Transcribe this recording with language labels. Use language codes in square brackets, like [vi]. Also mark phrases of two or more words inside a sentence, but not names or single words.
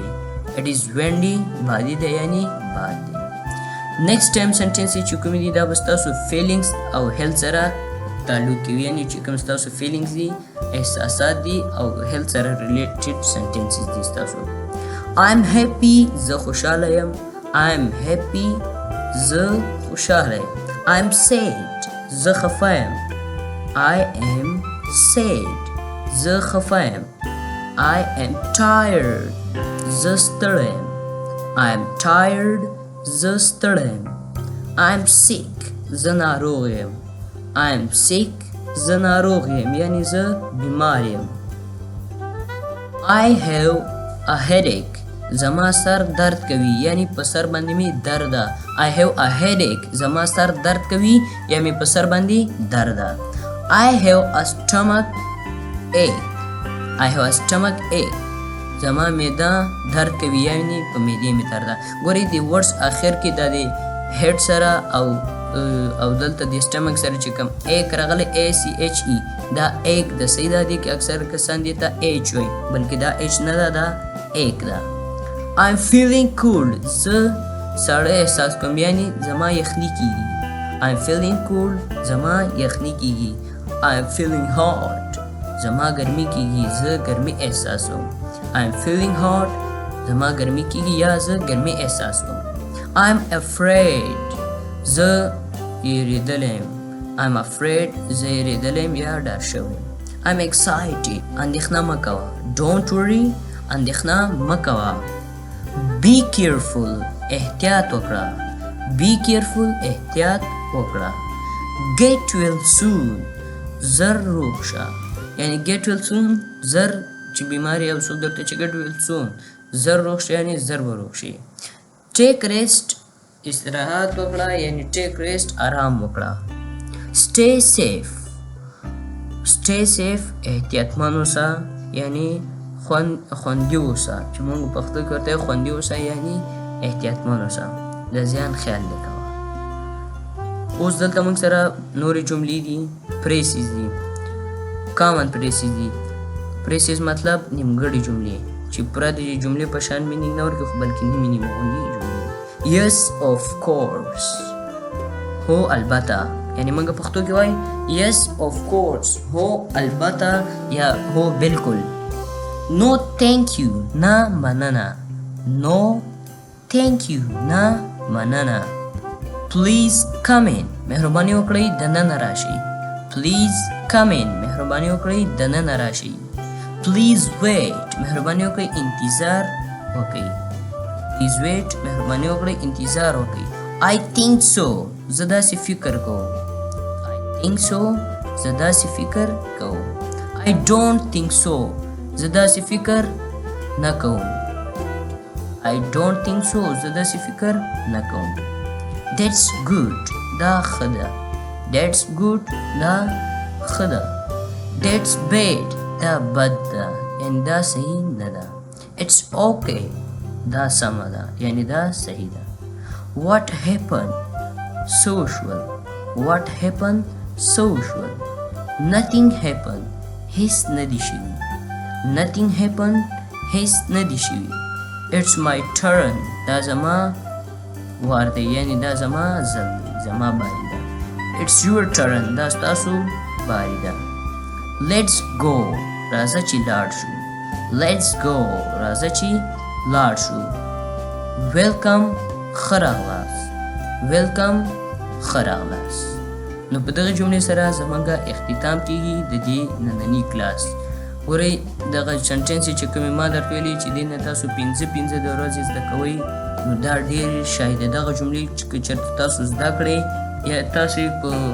[en] It is windy [ps] بادي ده یعنی باد دی. [en] next time sentence [ps] چې کوم دي دا به ستاسو فیلینګز او هیلث سره تعلق کوي. یعنی چې کوم ستاسو فیلینګز دي احساسات دي او هیلث سره [en] related sentences [ps] دي ستاسو. [en] I am happy [ps] زه خوشحاله یم. [en] I am happy [ps] زه خوشحاله یم. [en] I am sad [ps] زه خفه یم. [en] I am sad [ps] زه خفه یم. [en] I am tired [ps] زه ستړی یم. [en] I am tired [ps] زه ستړی یم. [en] I am sick [ps] زه ناروغ یم. [en] I am sick [ps] زه ناروغ یم یعنی زه بیمار یم. [en] I have a headache [ps] زما سر درد کوي یعنی په سر باندې می درد ده. [en] I have a headache [ps] زما سر درد کوي یا می په سر باندې درد ده. [en] I have a stomach ache I have a stomach ache [ps] زما معده درد کوي یعنی په معدې می درد ده. ګورئ د ورډز اخر کې د هډ سره او دلته د سټمک سره چې کوم ایک راغلی ACHE دا ایک د صحیح ده دي کې اکثر کسان دي ته H وایي بلکې دا H نه ده دا ایک ده. [en] I'm feeling cold [ps] زه ساړه احساس کوم یعنی زما یخني کیږي. [en] I'm feeling cold [ps] زما یخني کیږي. [en] I'm feeling hot [ps] زما ګرمي کیږي زه ګرمي احساسوم. [en] I'm feeling hot [ps] زما ګرمي کیږي یا زه ګرمي احساسوم. [en] I'm afraid [ps] زه یریدلی یم. [en] I'm afraid [ps] زه یریدلی یم یا ډار شوی یم. [en] I'm excited [ps] اندېښنه مه کوه. [en] Don't worry [ps] اندېښنه مه کوه. [en] Be careful [ps] احتیاط وکړه. [en] Be careful [ps] احتیاط وکړه. [en] Get well soon [ps] زر روغ شه یعنی [en] get well soon [ps] زر چې بیماری او څوک درته چې [en] get well soon [ps] زر روغ شه یعنی زر به روغ شي. [en] Take rest [ps] استراحت وکړه یعنی [en] take rest [ps] آرام وکړه. [en] Stay safe [ps] احتیاطمن اوسه یعنی خوندي اوسه چې موږ پښتو کې ورته خوندي اوسه یعنی احتیاطمن اوسه د ځان خیال دې کوه. اوس دلته موږ سره نورې جملې دي phrases دي [en] common phrases [ps] دي phrases مطلب نیمګړې جملې چې پوره د جملې په شان مینینګ نه ورکوي خو بلکې نیمې نیمې غوندې جملې [en] yes of course [ps] هو البته یعنی موږ پښتو کې وایي [en] yes of course [ps] هو البته یا هو بالکل [en] no thank you [ps] نه مننه [en] no thank you [ps] نه مننه [en] please come in [ps] مهرباني وکړئ دننه راشئ [en] please come in [ps] مهرباني وکړئ دننه راشئ [en] please wait [ps] مهرباني وکړئ انتظار وکړئ [en] please wait [ps] مهرباني وکړئ انتظار وکړئ [en] I think so [ps] زه داسې فکر کوم [en] I think so [ps] زه داسې فکر کوم [en] I don't think so [ps] زه داسې فکر نه کوم [en] I don't think so [ps] زه داسې فکر نه کوم [en] That's good [ps] دا ښه ده [en] That's good [ps] دا ښه ده [en] That's bad [ps] دا بد ده یعنی دا صحیح نه ده [en] It's okay [ps] دا سمه ده یعنی دا صحیح ده [en] What happened social What happened social Nothing happened [ps] هیڅ نه دي شوي [en] Nothing happened [ps] هیڅ نه دي شوي [en] It's my turn [ps] دا زما وار دی یعنی دا زما ځل دی زما باری ده [en] It's your turn [ps] دا ستاسو باری ده [en] Let's go [ps] راځه چې لاړ شو [en] Let's go [ps] راځه چې لاړ شو Welcome ښه راغلاست Welcome ښه راغلاست نو په دغه جملې سره زموږ اختتام کیږي د دې ننني کلاس ګورئ دغه سنټنس چې کومې ما درته ویلي چې دې نه تاسو پنځه د ورځې زده کوئ نو دا ډېر شاید دغه جملې چې چېرته تاسو زده کړئ یا تاسو په